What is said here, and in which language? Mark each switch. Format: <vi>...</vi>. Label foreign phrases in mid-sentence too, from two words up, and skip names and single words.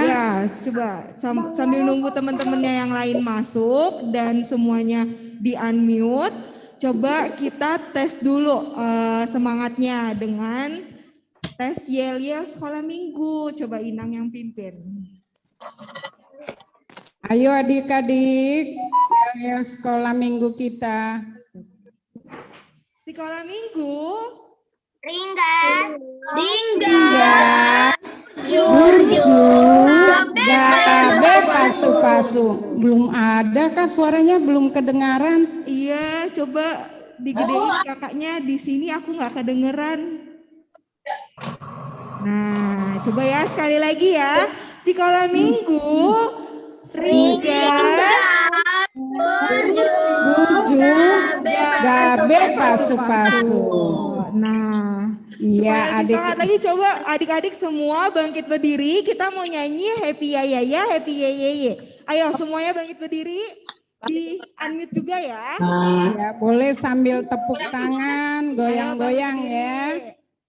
<id>Ya, coba sambil nunggu teman-temannya yang lain masuk dan semuanya di unmute, coba kita tes dulu semangatnya dengan tes yel-yel sekolah minggu. Coba Inang yang pimpin. Ayo adik-adik, yel-yel sekolah minggu kita. Sekolah minggu.</id> <bbc>Ringgas, gabe, pasu-pasu.</bbc> <id>Belum ada Kak, suaranya belum kedengaran. Iya, coba digedein kakaknya, di sini aku nggak kedengeran. Nah, coba ya sekali lagi ya. Sekolah minggu, ringgas,</id> <bbc>gabe, pasu-pasu.</bbc> <id>Nah, iya adik. Semangat lagi, coba adik-adik semua bangkit berdiri. Kita mau nyanyi happy ya happy ye. Ayo semuanya bangkit berdiri. Di unmute juga ya. Ya boleh sambil tepuk tangan, goyang-goyang ya.</id>